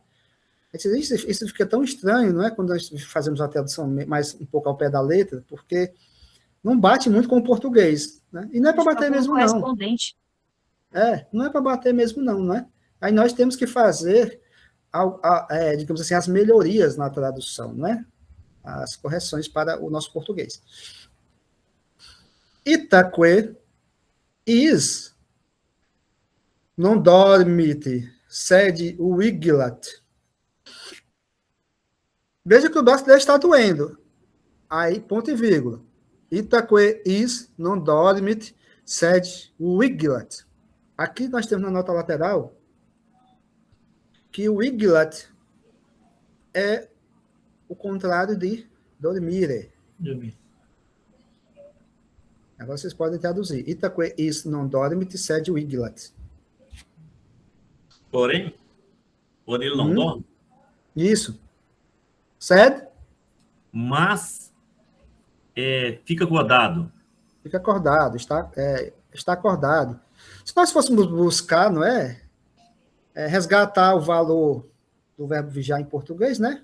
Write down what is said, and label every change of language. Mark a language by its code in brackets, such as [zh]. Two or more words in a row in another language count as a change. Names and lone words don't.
[pt] Isso fica tão estranho, não é? Quando nós fazemos a tradução mais um pouco ao pé da letra, porque não bate muito com o português, né? E não é para bater mesmo, não. Não é para bater mesmo, não, né? Aí nós temos que fazer, digamos assim, as melhorias na tradução, né? As correções para o nosso português. [la] Itaque is non dormit, sed vigilat. [pt] Veja que o brasileiro está doendo. Aí, ponto e vírgula. [la] Itaque is non dormit, sed vigilat. [pt] Aqui nós temos na nota lateral que o vigilat é o contrário de dormire. Agora vocês podem traduzir. [la] Itaque is non dormit, sed vigilat. [pt] Porém ele não dorme. Isso. Sed? Mas fica acordado. Fica acordado, está acordado. Se nós fôssemos buscar, não é? Resgatar o valor do verbo vigiar em português, né?